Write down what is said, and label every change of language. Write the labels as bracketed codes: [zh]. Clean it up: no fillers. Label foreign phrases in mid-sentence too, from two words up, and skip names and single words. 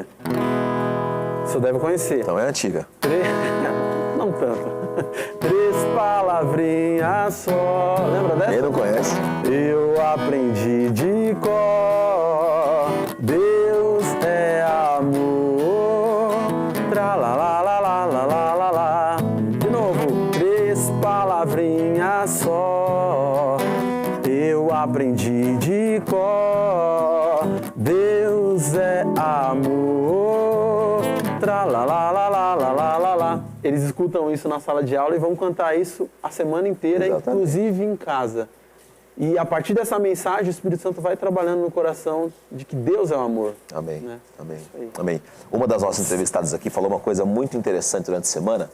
[pt] Você deve conhecer. Então é antiga. Não tanto. 3 palavrinhas só. Lembra dessa? Quem não conhece? Eu aprendi de cor. Deus é amor. Tra la la la la la la la la. De novo. 3 palavrinhas só. Eu aprendi de cor. Deus é amor. Tra la la la la la la la la. Eles escutam isso na sala de aula e vão cantar isso a semana inteira, inclusive em casa. E a partir dessa mensagem, o Espírito Santo vai trabalhando no coração de que Deus é o amor. Amém. Né? Amém. Amém. Uma das nossas entrevistadas aqui falou uma coisa muito interessante durante a semana.